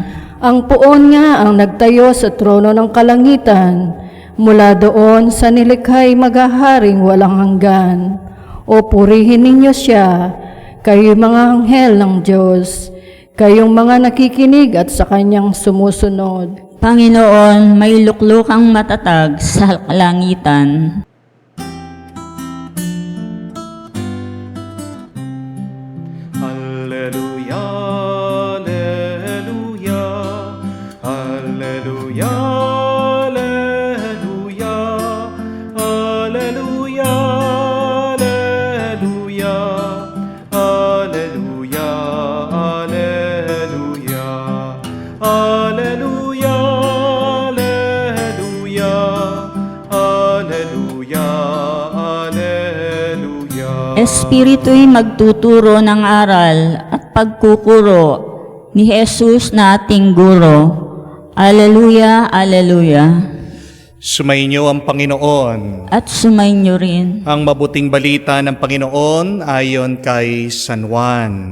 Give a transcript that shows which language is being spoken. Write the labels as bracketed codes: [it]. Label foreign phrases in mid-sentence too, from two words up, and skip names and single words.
[tl] Ang puon nga ang nagtayo sa trono ng kalangitan, mula doon sa nilikhay maghaharing walang hanggan. O purihin ninyo siya, kayo mga anghel ng Diyos, kayong mga nakikinig at sa kanyang sumusunod. Panginoon, may luklukang matatag sa kalangitan. [la] Alleluia, alleluia, alleluia, alleluia, alleluia, alleluia, alleluia, alleluia, alleluia, alleluia, alleluia. [tl] Espiritu'y magtuturo ng aral at pagkukuro ni Jesus na ating guro. [la] Alleluia, alleluia. [tl] Sumainyo ang Panginoon. At sumainyo rin. Ang mabuting balita ng Panginoon ayon kay San Juan.